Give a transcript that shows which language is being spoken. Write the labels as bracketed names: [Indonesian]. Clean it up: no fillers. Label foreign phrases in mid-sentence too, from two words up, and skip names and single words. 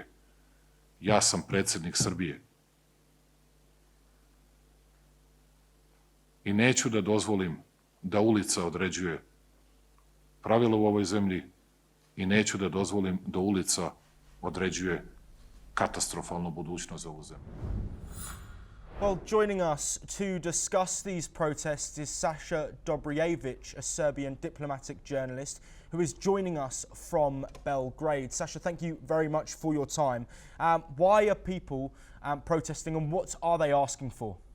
[Serbian] Ja sam predsjednik Srbije. I neću da dozvolim da ulica određuje pravila u ovoj zemlji i neću da dozvolim da ulica određuje katastrofalnu budućnost za ovu zemlju. [English] Well, joining us to discuss these protests is Sasha Dobrjevic, a Serbian diplomatic journalist who is joining us from Belgrade. Sasha, thank you very much for your time. Why are people protesting, and what are they asking for?